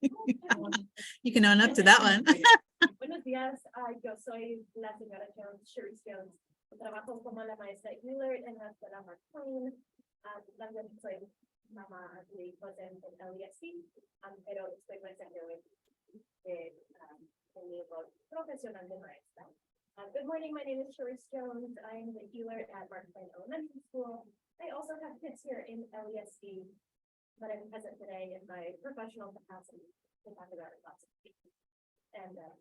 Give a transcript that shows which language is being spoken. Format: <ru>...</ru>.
<en>You can own up to that one.</en> <es>Buenos días, yo soy la señora Jones, Sharice Jones. Trabajo como la maestra Euler en la escuela Mark Twain. También soy mamá de hijos en LESC, pero estoy presente hoy en mi rol profesional de maestra.</es> <en>Good morning, my name is Sharice Jones. I'm the Euler at Mark Twain Elementary School. I also have kids here in LESC, but I'm present today in my professional capacity to talk about our classes. And</en>